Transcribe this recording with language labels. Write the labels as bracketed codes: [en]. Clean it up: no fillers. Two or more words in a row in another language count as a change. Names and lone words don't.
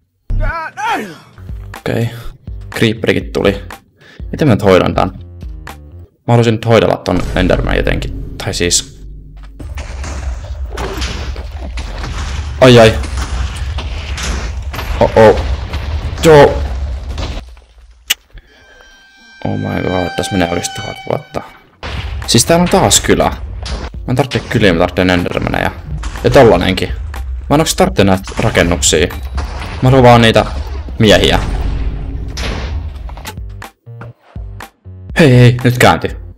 [fi] Okei. Creeperikin tuli. Miten mä nyt hoidan tän? Mä haluaisin nyt hoidella ton Enderman jotenkin. Tai siis... Ai. Joo. [en] Oh my god, [fi] tässä menee oikeesti 1000 vuotta. Siis täällä on taas kylä. Mä en tarvitse kyliä, mä tarvitsen Endermaneja. Ja tollanenkin. Mä en oikeesti tarvitse näitä rakennuksia. Mä haluan vaan niitä miehiä. Hei, nyt kääntyi.